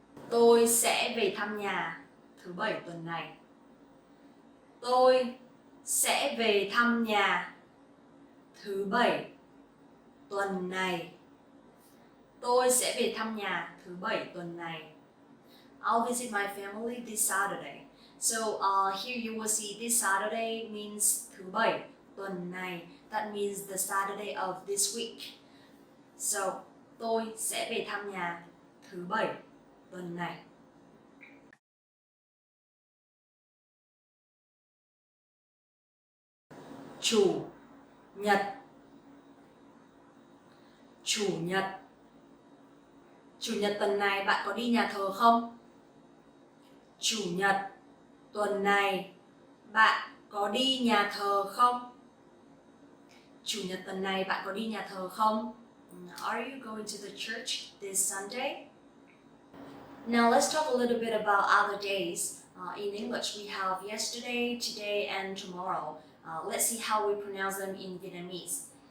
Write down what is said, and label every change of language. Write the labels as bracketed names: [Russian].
[Vietnamese] Tôi sẽ về thăm nhà thứ bảy tuần này. Tôi sẽ về thăm nhà thứ bảy tuần này. Tôi sẽ về thăm nhà thứ bảy tuần này. [English] I'll visit my family this Saturday. So here you will see this Saturday means [Vietnamese] thứ bảy tuần này. [English] That means the Saturday of this week. [Vietnamese] So tôi sẽ về thăm nhà thứ bảy tuần này. Chủ nhật. Chủ nhật. Chủ nhật tuần này bạn có đi nhà thờ không? Chủ nhật tuần này bạn có đi nhà thờ không? Chủ nhật tuần này bạn có đi nhà thờ không? [English] Are you going to the church this Sunday? Now let's talk a little bit about other days. In English we have yesterday, today and tomorrow. Let's see how we pronounce them in Vietnamese.